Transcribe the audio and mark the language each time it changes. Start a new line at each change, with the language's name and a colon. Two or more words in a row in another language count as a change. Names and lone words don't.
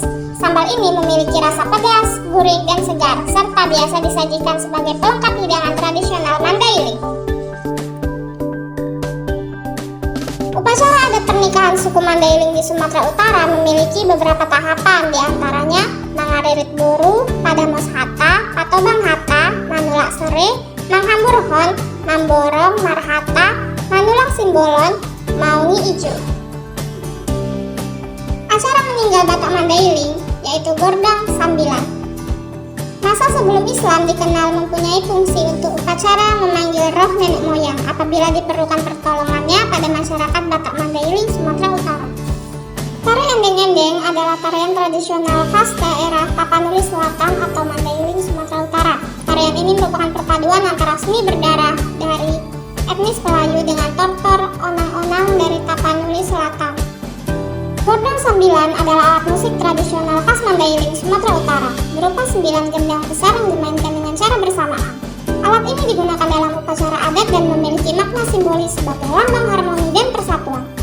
Indonesian: Sambal ini memiliki rasa pedas, gurih, dan segar, serta biasa disajikan sebagai pelengkap hidangan tradisional Mandailing. Upacara adat pernikahan suku Mandailing di Sumatera Utara memiliki beberapa tahapan, diantaranya Mangaririt Buru, Padamos Hata, Patobang Hata, Manulak Sere, Manghamburhon, Mamborong, Marhata, Manulang Simbolon, Maungi Ijo. Acara meninggal Batak Mandailing yaitu Gordang Sambilan. Masa sebelum Islam dikenal mempunyai fungsi untuk upacara memanggil roh nenek moyang apabila diperlukan pertolongannya pada masyarakat Batak Mandailing, Sumatera Utara. Tarian endeng-endeng adalah tarian tradisional khas daerah Tapanuli Selatan atau Mandailing, Sumatera Utara. Tarian ini merupakan perpaduan antara seni berdarah dari etnis Melayu dengan tortor onang-onang dari Tapanuli Selatan. Gordang Sambilan adalah alat musik tradisional khas Mandailing, Sumatera Utara, berupa 9 gendang besar yang dimainkan dengan cara bersamaan. Alat ini digunakan dalam upacara adat dan memiliki makna simbolis sebagai lambang harmoni dan persatuan.